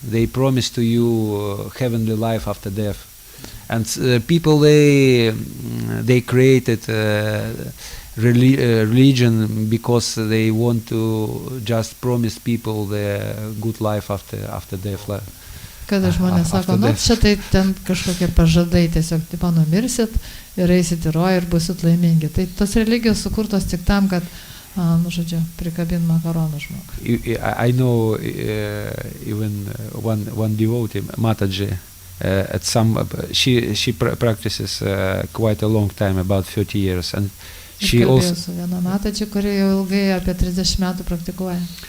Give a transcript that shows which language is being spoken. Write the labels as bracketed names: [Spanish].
[English] They promise to you heavenly life after death." And people they created religion because they want to just promise people the good life after death. [Lithuanian] Kada žmonės sako, šitai ten kažkokie pažadai, tiesiog tipo numirsit ir eisit į rojų ir busit laimingi. Tai tos religijos sukurtos tik tam, kad, prikabint makaronų žmogų. [English] I know even one devotee, Mataji, at some she practices quite a long time, about 30 years, and she also [Lithuanian] su viena Mataji, kuri jau ilgai apie 30 metų praktikuoja.